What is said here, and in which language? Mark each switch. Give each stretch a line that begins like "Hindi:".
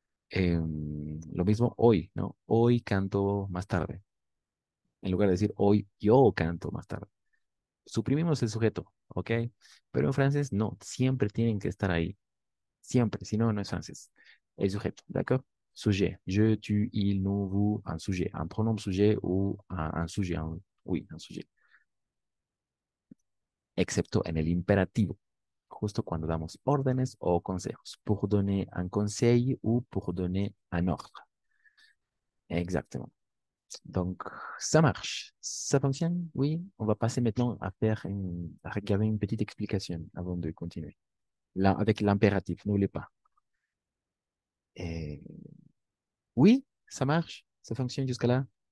Spanish: Lo mismo hoy, ¿no? Hoy canto más tarde. En lugar de decir, hoy yo canto más tarde. Suprimimos el sujeto, ¿ok? Pero en francés no, siempre tienen que estar ahí. Siempre, si no, no es francés. El sujeto, ¿d'accord? Sujet.
French: Je, tu, il, nous, vous, un sujet. Un pronom sujet ou un sujet. Oui, un sujet.
Spanish: Excepto en el imperativo, justo cuando damos órdenes o consejos.
French: Pour donner un conseil ou pour donner un ordre. Exactement. Donc, ça marche. Ça fonctionne? Oui. On va passer maintenant à regarder une petite explication avant de continuer. Là, avec l'impératif, n'oubliez pas. Et oui, ça marche, ça fonctionne jusqu'à là.